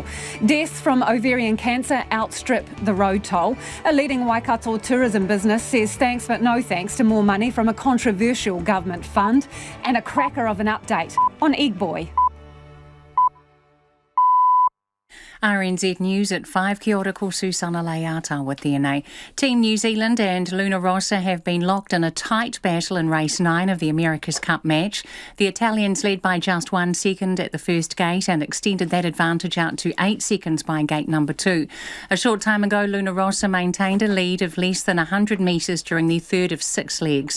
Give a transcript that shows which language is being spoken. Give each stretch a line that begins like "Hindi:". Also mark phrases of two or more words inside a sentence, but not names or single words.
English: Deaths from ovarian cancer outstrip the road toll. A leading Waikato tourism business says thanks but no thanks to more money from a controversial government fund. And a cracker of an update on Egg Boy. RNZ News at 5.
Māori: Kia ora, ko Susana Leata with DNA.
English: Team New Zealand and Luna Rossa have been locked in a tight battle in race 9 of the America's Cup match. The Italians led by just 1 second at the first gate and extended that advantage out to 8 seconds by gate number 2. A short time ago, Luna Rossa maintained a lead of less than 100 metres during the third of 6 legs.